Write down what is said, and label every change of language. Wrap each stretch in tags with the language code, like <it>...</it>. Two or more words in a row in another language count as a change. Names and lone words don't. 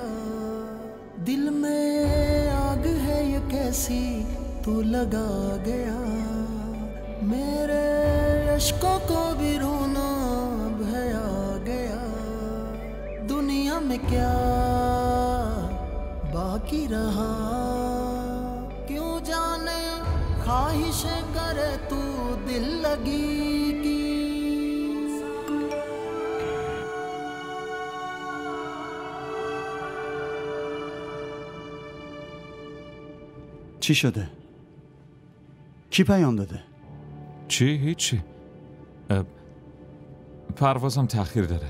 <hi>दिल में आग है ये कैसी तू लगा गया, मेरे अश्कों को भी रोना अब है आ गया। दुनिया में क्या बाकी रहा, क्यों जाने ख्वाहिशें करे तू दिल लगी की।</hi> <fa>چی شده؟ کی پیام داده؟ چی؟ هیچی. پروازم تأخیر داره.</fa>